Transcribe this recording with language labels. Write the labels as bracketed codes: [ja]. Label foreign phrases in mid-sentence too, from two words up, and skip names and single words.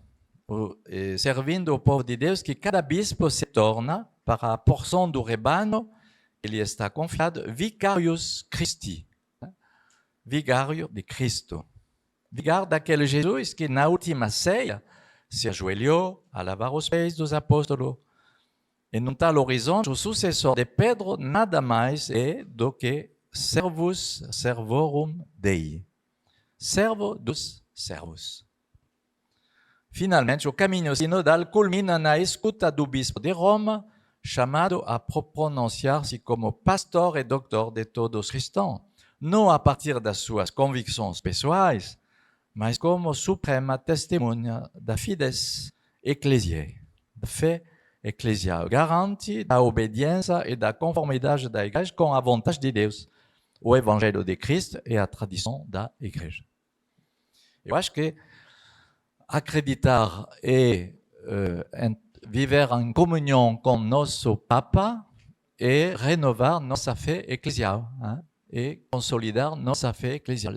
[pt] Servindo o povo de Deus, que cada bispo se torna, para a porção do rebanho, ele está confiado, [la] vicarius Christi. [pt] Vigário de Cristo. Vigário daquele Jesus que na última ceia se ajoelhou a lavar os pés dos apóstolos. E num tal horizonte, o sucessor de Pedro nada mais é do que [la] servus servorum Dei. [pt] Servo dos servos. Finalmente, o caminho sinodal culmina na escuta do bispo de Roma, chamado a pronunciar-se como pastor e doutor de todos os cristãos, não a partir das suas convicções pessoais, mas como suprema testemunha da [la] fides ecclesiae, [pt] da fé eclesial, garante da obediência e da conformidade da igreja com a vontade de Deus, o evangelho de Cristo e a tradição da igreja. Eu acho que acreditar e viver em comunhão com nosso Papa e renovar nossa fé eclesial, e consolidar nossa fé eclesial.